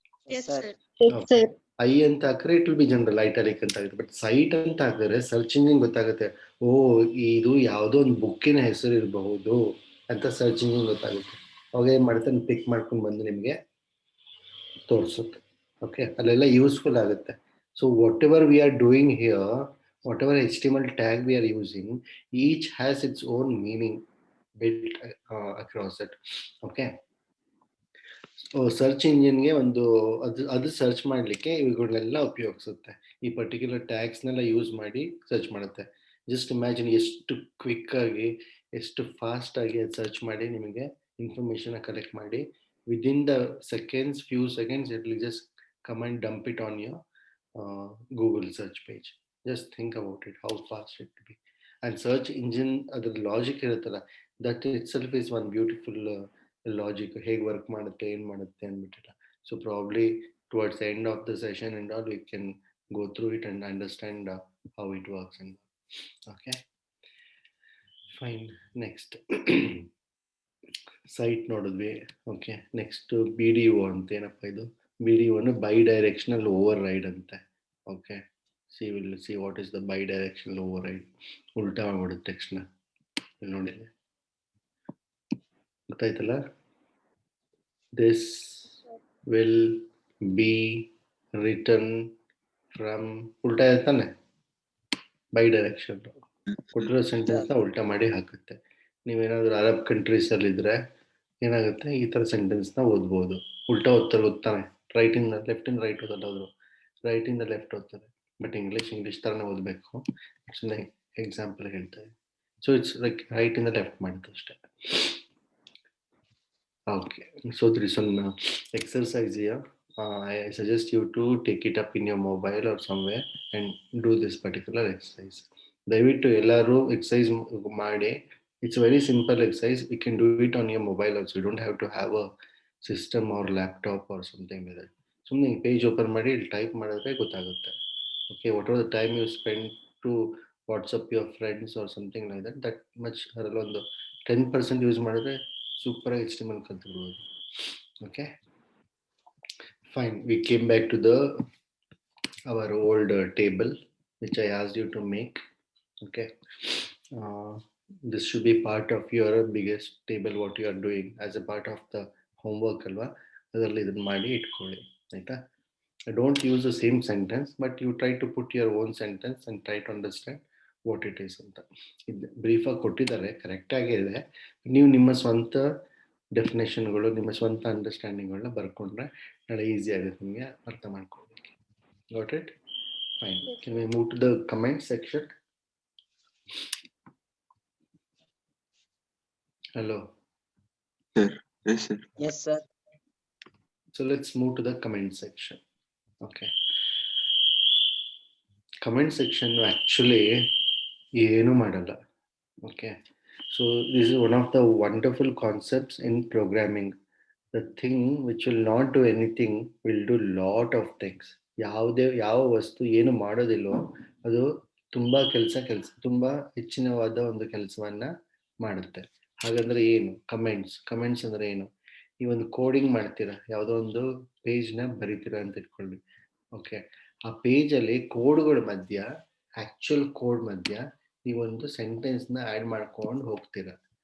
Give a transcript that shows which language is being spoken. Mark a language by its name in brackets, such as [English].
[English] Yes, sir. [Kannada] I ಅಂತ ಹಾಕ್ರೆ it will be general, ಐಟಾಲಿಕ್ ಅಂತ ಆಗುತ್ತೆ. ಬಟ್ ಸೈಟ್ ಅಂತ ಹಾಕಿದ್ರೆ ಸರ್ಚ್ ಇಂಜಿನ್ ಗೊತ್ತಾಗುತ್ತೆ. ಓ ಇದು ಯಾವುದೋ ಒಂದು ಬುಕ್ಕಿನ ಹೆಸರು ಇರಬಹುದು ಅಂತ ಸರ್ಚ್ ಇಂಜಿನ್ ಗೊತ್ತಾಗುತ್ತೆ. ಅವಾಗ ಏನ್ ಮಾಡುತ್ತೆ, ಪಿಕ್ ಮಾಡ್ಕೊಂಡು ಬಂದು ನಿಮಗೆ ತೋರಿಸುತ್ತೆ. ಓಕೆ, ಅಲ್ಲೆಲ್ಲ ಯೂಸ್ಫುಲ್ ಆಗುತ್ತೆ. [English] So whatever we are doing here, whatever HTML tag we are using, each has its own meaning built across it. Okay. [Kannada] So search ಇಂಜಿನ್ಗೆ ಒಂದು ಅದು ಸರ್ಚ್ ಮಾಡಲಿಕ್ಕೆ ಇವುಗಳನ್ನೆಲ್ಲ ಉಪಯೋಗಿಸುತ್ತೆ. ಈ ಪರ್ಟಿಕ್ಯುಲರ್ ಟ್ಯಾಗ್ಸ್ನೆಲ್ಲ ಯೂಸ್ ಮಾಡಿ ಸರ್ಚ್ ಮಾಡುತ್ತೆ. ಜಸ್ಟ್ ಇಮ್ಯಾಜಿನ್ ಎಷ್ಟು quick ಆಗಿ, ಎಷ್ಟು ಫಾಸ್ಟ್ ಆಗಿ ಅದು ಸರ್ಚ್ ಮಾಡಿ ನಿಮಗೆ ಇನ್ಫಾರ್ಮೇಶನ್ ಕಲೆಕ್ಟ್ ಮಾಡಿ [English] Within the seconds, few seconds it will just come and dump it on your Google search page. Just think about it, how fast it will be. And search engine, the logic [Kannada] iruttala, [English] that itself is one beautiful logic. [Kannada] ಹೇಗೆ work ಮಾಡುತ್ತೆ, ಏನು ಮಾಡುತ್ತೆ ಅಂದ್ಬಿಟ್ಟಿಲ್ಲ. [English] So probably towards the end of the session and all, we can go through it and understand how it works. And okay, fine. [Kannada] Next site ನೋಡಿದ್ವಿ. Okay, next BDO ಅಂತ ಏನಪ್ಪ ಇದು? BDO by directional over ride ಅಂತೆ. [English] Okay, will see what is the bidirectional override. [Kannada] ಉಲ್ಟಾ ಮಾಡ್ಬಿಡುತ್ತೆ ತಕ್ಷಣ. ನೋಡಿ, ಗೊತ್ತಾಯ್ತಲ್ಲ? [English] this will be return from, [Kannada] ಉಲ್ಟಾ ಇರ್ತಾನೆ ಬೈ ಡೈರೆಕ್ಷನ್. ಕೊಟ್ಟಿರೋ ಸೆಂಟೆನ್ಸ್ನ ಉಲ್ಟಾ ಮಾಡಿ ಹಾಕುತ್ತೆ. ನೀವೇನಾದ್ರೂ ಅರಬ್ ಕಂಟ್ರೀಸ್ ಅಲ್ಲಿ ಇದ್ರೆ ಏನಾಗುತ್ತೆ, ಈ ತರ ಸೆಂಟೆನ್ಸ್ನ ಓದ್ಬೋದು. ಉಲ್ಟಾ ಓದ್ತಾರೆ, ಓದ್ತಾನೆ. ರೈಟ್ ಇಂದ ಲೆಫ್ಟ್ ಇಂದ ರೈಟ್ ಓದಲ್ಲ, ಅವರು ರೈಟ್ ಇಂದ ಲೆಫ್ಟ್ ಓದ್ತಾರೆ. ಬಟ್ ಇಂಗ್ಲಿಷ್ ತರನೇ ಓದಬೇಕು. ಎಕ್ಸಾಂಪಲ್ ಹೇಳ್ತಾರೆ. ಸೊ ಇಟ್ಸ್ ಲೈಕ್ ರೈಟ್ ಇಂದ ಲೆಫ್ಟ್ ಮಾಡುತ್ತೆ ಅಷ್ಟೇ. [English] Okay, so there is one exercise here. I suggest you to take it up in your mobile or somewhere and do this particular exercise. [Kannada] ದಯವಿಟ್ಟು ಎಲ್ಲರೂ exercise ಮಾಡಿ. [English] It's a very simple exercise. You can do it on your mobile also. You don't have to have a system or laptop or something like that. [Kannada] ಸುಮ್ಮನೆ page open ಮಾಡಿ ಇಲ್ಲಿ type ಮಾಡಿದ್ರೆ ಗೊತ್ತಾಗುತ್ತೆ. Okay, [English] what are the time you spend to WhatsApp your friends or something like that, that much [Kannada] ಅದರಲ್ಲಿ ಒಂದು 10% use ಮಾಡಿದ್ರೆ super ಆಗಿ HTML ಕಲ್ತ್ಬಿಡ್ಬೋದು. [English] Okay, fine. We came back to our old table which I asked you to make. Okay, this should be part of your biggest table what you are doing as a part of the homework alva. [Kannada] ಅದರಲ್ಲಿ ಇದನ್ನ ಮಾಡಿ ಇಟ್ಕೊಳ್ಳಿ, ಆಯ್ತಾ? [English] Don't use the same sentence, but you try to put your own sentence and try to understand what it is ಅಂತ. [Kannada] ಇದು brief ಆಗಿ ಕೊಟ್ಟಿದ್ದಾರೆ, correct ಆಗಿದೆ. ನೀವು ನಿಮ್ಮ ಸ್ವಂತ ಡೆಫಿನೇಷನ್ಗಳು, ನಿಮ್ಮ ಸ್ವಂತ ಅಂಡರ್ಸ್ಟ್ಯಾಂಡಿಂಗ್ಗಳನ್ನ ಬರ್ಕೊಂಡ್ರೆ ನಾಳೆ ಈಸಿ ಆಗುತ್ತೆ ನಿಮಗೆ ಅರ್ಥ ಮಾಡ್ಕೊಳ್ಬೇಕು. [English] Got it? Fine. Can we move to the comment section? Hello. Sir. Yes, sir. Yes, sir. So let's move to the comment section. Okay. Comment section actually [Kannada] ಏನು ಮಾಡಲ್ಲ. [English] Okay. So this is one of the wonderful concepts in programming. The thing which will not do anything will do lot of things. [Kannada] ಯಾವ ವಸ್ತು ಏನು ಮಾಡೋದಿಲ್ಲೋ ಅದು ತುಂಬಾ ತುಂಬಾ ಹೆಚ್ಚಿನವಾದ ಒಂದು ಕೆಲಸವನ್ನ ಮಾಡುತ್ತೆ. ಹಾಗಂದ್ರೆ ಏನು ಕಮೆಂಟ್ಸ್ ಅಂದ್ರೆ ಏನು? ಈ ಒಂದು ಕೋಡಿಂಗ್ ಮಾಡ್ತೀರಾ, ಯಾವುದೋ ಒಂದು ಪೇಜ್ ನ ಬರೀತೀರಾ ಅಂತ ಇಟ್ಕೊಳ್ಳಿ. ಓಕೆ, ಆ ಪೇಜ್ ಅಲ್ಲಿ ಕೋಡ್ಗಳ ಮಧ್ಯ, ಆಕ್ಚುಯಲ್ ಕೋಡ್ ಮಧ್ಯ ನೀವೊಂದು ಸೆಂಟೆನ್ಸ್ ನ ಆಡ್ ಮಾಡ್ಕೊಂಡು ಹೋಗ್ತೀರಾ.